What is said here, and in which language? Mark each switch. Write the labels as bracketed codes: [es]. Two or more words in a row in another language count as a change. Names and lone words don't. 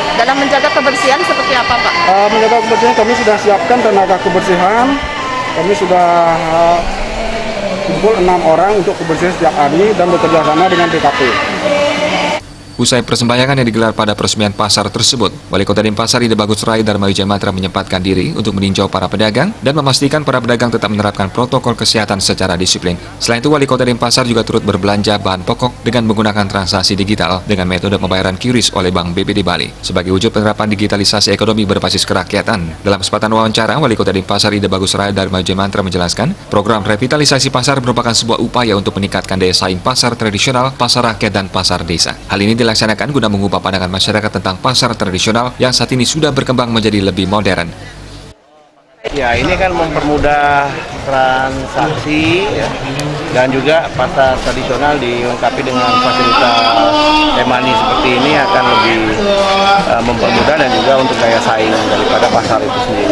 [id] Dalam menjaga kebersihan seperti apa, Pak? Menjaga kebersihan kami sudah siapkan tenaga kebersihan. Kami sudah kumpul 6 orang untuk kebersihan setiap hari dan bekerja sama dengan DKP. Usai persembahyangan yang digelar pada peresmian pasar tersebut, Wali Kota Denpasar Ide Bagus Rai Dharma Wijaya Mantra menyempatkan diri untuk meninjau para pedagang dan memastikan para pedagang tetap menerapkan protokol kesehatan secara disiplin. Selain itu, Wali Kota Denpasar juga turut berbelanja bahan pokok dengan menggunakan transaksi digital dengan metode pembayaran QRIS oleh Bank BPD Bali sebagai wujud penerapan digitalisasi ekonomi berbasis kerakyatan. Dalam kesempatan wawancara, Wali Kota Denpasar Ide Bagus Rai Dharma Wijaya Mantra menjelaskan, program revitalisasi pasar merupakan sebuah upaya untuk meningkatkan daya saing pasar tradisional, pasar rakyat, dan pasar desa. Hal ini dilaksanakan guna mengubah pandangan masyarakat tentang pasar tradisional yang saat ini sudah berkembang menjadi lebih modern. Ya, ini kan mempermudah transaksi ya, dan juga pasar tradisional dilengkapi dengan fasilitas e-money seperti ini akan lebih mempermudah dan juga untuk daya saing daripada pasar itu sendiri.